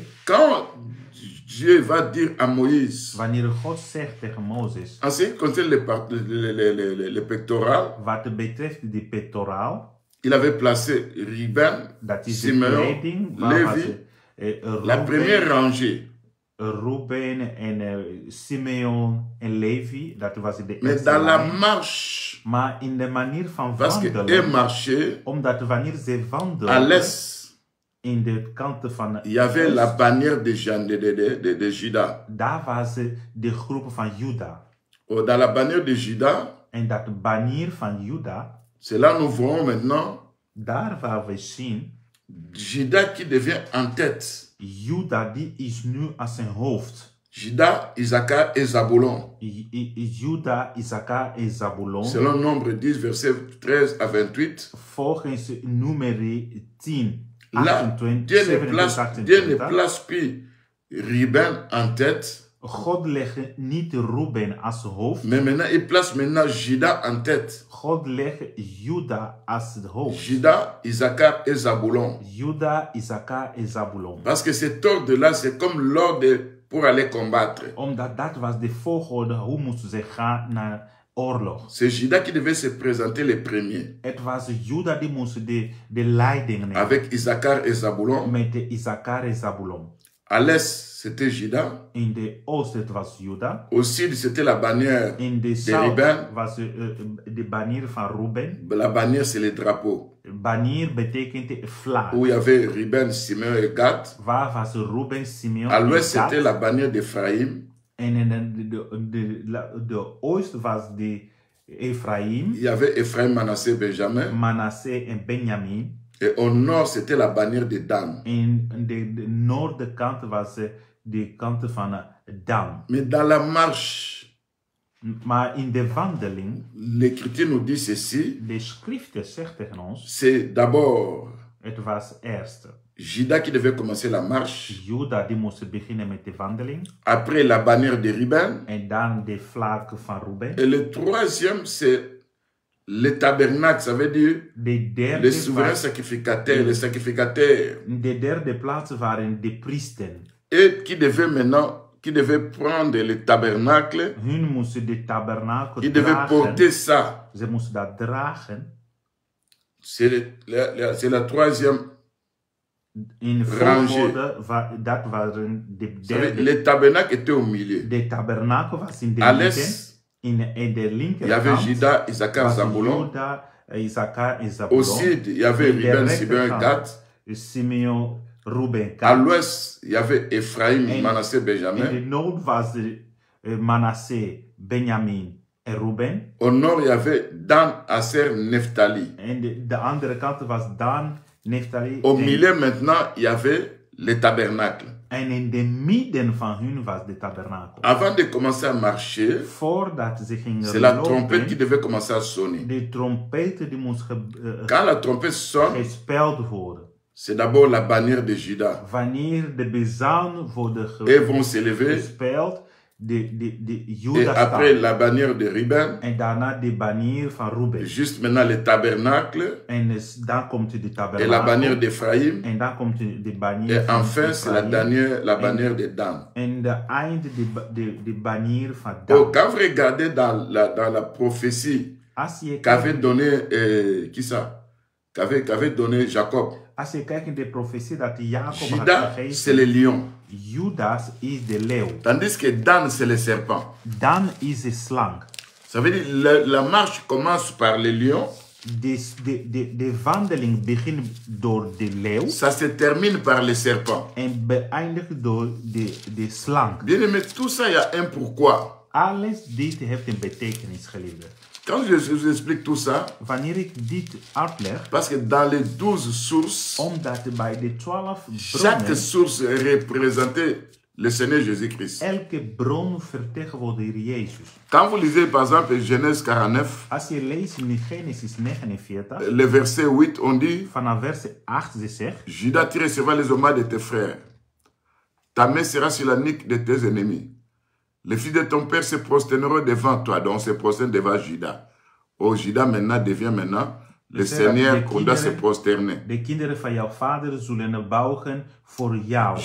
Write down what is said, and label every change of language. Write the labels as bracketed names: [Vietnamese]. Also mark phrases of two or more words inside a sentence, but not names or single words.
[French] quand Dieu va dire à Moïse, [Dutch] wanneer God zegt tegen Mozes, [French] en ce qui concerne le pectoral, [Dutch] wat betreft die pectoraal, [French] il avait placé Ruben, [Dutch] dat is de [French] Simeon, [Dutch] kleding, waar was [French] Lévi, [Dutch] het, [French] la première rangée. [Dutch] Ruben en Simeon en Levi, dat was de [French] Mais [Dutch] eerste [French] dans la [Dutch] lijn. [French] marche, [Dutch] Maar in de manier van [French] parce qu'elle [Dutch] wandelen, [French] marchait [Dutch] omdat wanneer ze [French] à [Dutch] wandelen, [French] l'est, [Dutch] in de kanten van [French] il y avait [Dutch] oost, [French] la bannière de Juda. [Dutch] daar was de groep van Juda. [French] Oh, dans la bannière de Juda, [Dutch] En dat banier van Juda, [French] c'est là nous voyons maintenant [Dutch] daar waar we zien, [French] Juda qui devient en tête. [Dutch] Juda die is nu als zijn hoofd. [French] Juda, Issachar et Zabulon. [Dutch] Juda, Issachar en Zabulon. [French] Selon Nombre 10, versets 13 à 28. [Dutch] Volgens numeri 10, [French] Là, [Dutch] 28, [French] Dieu [Dutch] 27, [French] ne [Dutch] 28. [French] place plus Ruben en tête, [Dutch] God legt niet Ruben als hoofd. [French] mais maintenant il place maintenant Juda en tête. [Dutch] God legt Juda als het hoofd. [French] Juda, Issachar et Zabulon. [Dutch] Juda, Issachar en Zabulon. [French] Parce que cet ordre-là, c'est comme l'ordre pour aller combattre. [Dutch] Omdat dat was de volgorde, hoe moesten ze gaan naar oorlog. [French] C'est Juda qui devait se présenter le premier. [Dutch] Het was Juda die moest de leiding nemen. [French] Avec Issachar et Zabulon. [Dutch] Met de Issachar en Zabulon. [French] À l'est, c'était Juda. [Dutch] In de oost het was Juda. [French] Au sud, c'était la bannière [Dutch] In de [French] de [Dutch] zuid [French] Ruben. [Dutch] was de banier van Ruben. [French] La bannière, c'est le drapeau. [Dutch] Banier betekent vlag. [French] Où il y avait Ruben, Simeon et Gad. [Dutch] Waar was Ruben, Simeon [French] À [Dutch] en [French] l'ouest, [Dutch] Gad. [French] c'était la bannière d'Ephraïm. [Dutch] En in de oost was de Ephraim, [French] Il y avait Ephraim, Manassé, Benjamin. [Dutch] Manasseh en Benjamin. [French] Et au nord, c'était la bannière de Dan. [Dutch] En de noordkant was de kant van Dan. [French] Mais dans la marche, [Dutch] Maar in de wandeling, [French] l'Écriture nous dit ceci. [Dutch] de schriften zegt tegen ons, [French] C'est d'abord [Dutch] het was eerst [French] Juda qui devait commencer la marche. [Dutch] Juda die moest beginnen met de wandeling. [French] Après, la bannière de Ruben. [Dutch] En dan de vlag van Ruben. [French] Et le troisième, c'est le tabernacle. Ça veut dire [Dutch] De derde, [French] le souverain sacrificateur, le sacrificateur. [Dutch] de derde plaats waren de priesten. [French] Et qui devait maintenant, qui devait prendre le tabernacle. [Dutch] Hun moesten de tabernakel [French] Qui devait [Dutch] dragen. [French] porter ça. [Dutch] Ze moesten dat dragen. [French] C'est la troisième [Dutch] In [French] rangée. [Dutch] volgorde, dat waren de [French] Vous savez, [Dutch] derde. [French] le tabernacle était au milieu. [Dutch] De tabernakel was in de [French] À [Dutch] midden. [French] l'est, [Dutch] In de [French] il y avait [Dutch] linkerkant [French] Juda, Issachar, [Dutch] was [French] Zabulon. [Dutch] Juda, Issachar en Zabulon. [French] Au sud, il y avait [Dutch] In de [French] Ruben, Simeon et [Dutch] rechterkant, [French] Gad. [Dutch] Simeon, Ruben, [French] À [Dutch] Gad. [French] l'ouest, il y avait Ephraim, [Dutch] En- [French] Manassé, [Dutch] In de [French] Benjamin. [Dutch] noord was Manasseh, Benjamin en Ruben. [French] Au nord, il y avait Dan, Aser, Nephtali. [Dutch] En de andere kant was Dan, Neftali. [French] Au milieu, maintenant, il y avait le tabernacle. [Dutch] En in de midden van hun was de tabernakel. [French] Avant de commencer à marcher, [Dutch] Voordat ze gingen [French] c'est la trompette qui [Dutch] lopen, [French] devait commencer à sonner. [Dutch] de trompet die moest [French] Quand la trompette sonne, [Dutch] gespeeld worden. [French] c'est d'abord la bannière de Juda. [Dutch] Wanneer de bezuin worden [French] Elles vont s'élever. [Dutch] gespeeld, de [French] Et [Dutch] Juda [French] après, [Dutch] staan. [French] la bannière de Ruben. [Dutch] En daarna de banier van Ruben. [French] Juste maintenant, le tabernacle. [Dutch] En dan komt de [French] Et la [Dutch] tabernakel. [French] bannière d'Ephraïm. [Dutch] En dan komt de banier [French] Et [Dutch] van [French] enfin, c'est la [Dutch] Ephraim. [French] bannière de Dan. [Dutch] En de eind de banier van [French] Donc, [Dutch] Dan. [French] quand vous regardez dans la prophétie [Dutch] Als je [French] qu'avait [Dutch] kijkt, [French] donné, qui ça? Qu'avait donné Jacob. [Dutch] als je kijkt in de profetie dat Jacob had [French] Juda, c'est le [Dutch] gegeven, [French] lion. [Dutch] Judas is de leeuw. [French] Tandis que Dan, c'est le serpent. [Dutch] Dan is de slang. [French] Ça veut dire la marche commence par le lion. [Dutch] De wandeling begint door de leeuw [French] ça se termine par le serpent. [Dutch] en beëindigt door de slang. [French] Bien aimé, tout ça, il y a un pourquoi. [Dutch] Alles dit heeft een betekenis, geliefde. [French] Quand je vous explique tout ça, [Dutch] Wanneer ik dit uitleg, [French] parce que dans les 12 sources, [Dutch] omdat bij de 12 [French] chaque [Dutch] bronnen, [French] source représentait le Seigneur Jésus-Christ. [Dutch] elke bron vertegenwoordigt Jezus. [French] Quand vous lisez par exemple Genèse 49, [Dutch] Als je leest in Genesis 49, [French] le verset 8, on dit, [Dutch] vanaf vers 8 ze zegt, [French] Judas, tu recevras les hommages de tes frères. Ta main sera sur la nuque de tes ennemis. Les fils de ton père se prosterneront devant toi. Donc, on se prosterne devant Judas. Oh, Judas maintenant devient maintenant le Seigneur qu'on doit se prosterner. [Dutch] de kinderen van jouw vader zullen buigen voor jou.